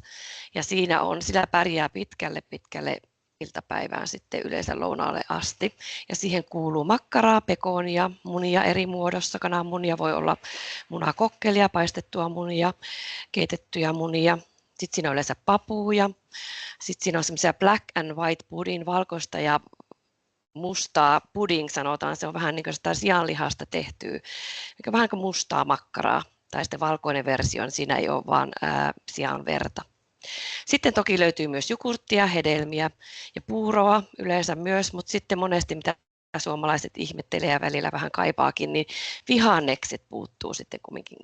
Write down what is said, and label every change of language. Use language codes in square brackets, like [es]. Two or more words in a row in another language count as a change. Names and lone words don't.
[fi] Ja sillä pärjää pitkälle iltapäivään sitten yleensä lounaalle asti. Ja siihen kuuluu makkaraa, pekonia, munia eri muodossa. Kananmunia voi olla munakokkelia, paistettua munia, keitettyjä munia. Sitten siinä on yleensä papuja. Sitten siinä on semmoisia [en] black and white pudding, [fi] valkoista ja mustaa pudding sanotaan. Se on vähän niin kuin sitä sianlihasta tehtyä, vähän kuin mustaa makkaraa. tai sitten valkoinen versio, niin siinä ei ole vaan sian verta. Sitten toki löytyy myös jogurttia, hedelmiä ja puuroa yleensä myös, mutta sitten monesti mitä suomalaiset ihmettelee ja välillä vähän kaipaakin, niin vihannekset puuttuu sitten kumminkin.